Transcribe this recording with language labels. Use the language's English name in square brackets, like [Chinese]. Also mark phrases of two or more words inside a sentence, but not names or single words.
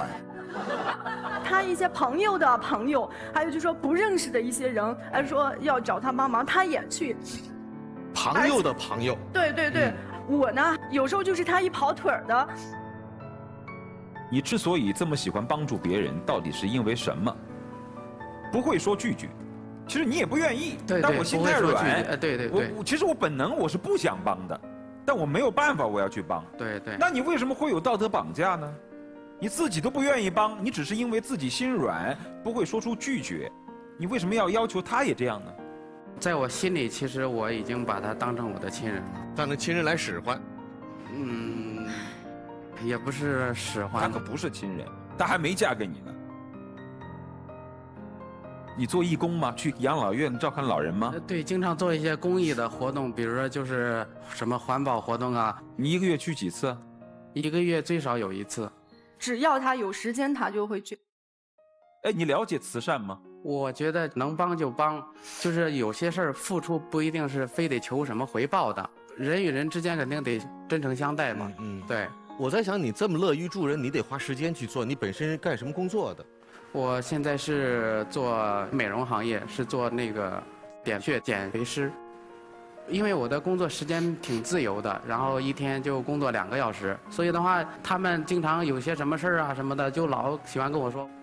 [Chinese] 他一些朋友的朋友，還有就是說不認識的一些人，還說要找他幫忙，他也去。朋友的朋友。對，我呢有時候就是他一跑腿的。你之所以這麼喜歡幫助別人，到底是因為什麼？不會說拒絕，其實你也不願意。對，但我心太軟。對。其實我本能我是不想幫的，但我沒有辦法，我要去幫。對。那你為什麼會有道德綁架呢？你自己都不願意幫，你只是因為自己心軟，不會說出拒絕，你為什麼要求他也這樣呢？在我心裡，其實我已經把他當成我的親人了，當成親人來使喚。也不是使喚。他可不是親人，他還沒嫁給你呢。你做义工吗？去養老院照看老人吗？对，经常做一些公益的活动，比如说就是什么环保活动啊。你1个月去几次啊？1个月最少有1次。只要他有时间，他就会去。哎，你了解慈善吗？我觉得能帮就帮，就是有些事儿付出不一定是非得求什麼回報的，人與人之間肯定得真誠相待嘛。對。我在想，你這麼樂於助人，你得花時間去做。你本身是幹什麼工作的？我現在是做美容行業，是做那個點穴減肥師。因為我的工作時間挺自由的，然後一天就工作2個小時，所以的話，他們經常有些什麼事兒啊什麼的，就老喜歡跟我說。